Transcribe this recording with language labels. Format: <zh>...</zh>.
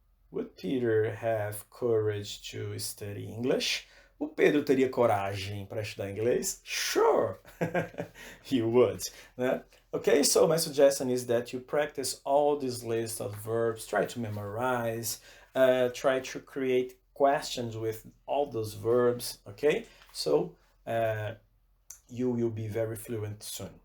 <en>Would Peter have courage to study English?</en> <pt>O Pedro teria coragem para estudar inglês?</pt> <en>Sure, he would. Né? Okay, so my suggestion is that you practice all this list of verbs, try to memorize, try to create questions with all those verbs, okay? So you will be very fluent soon.</en>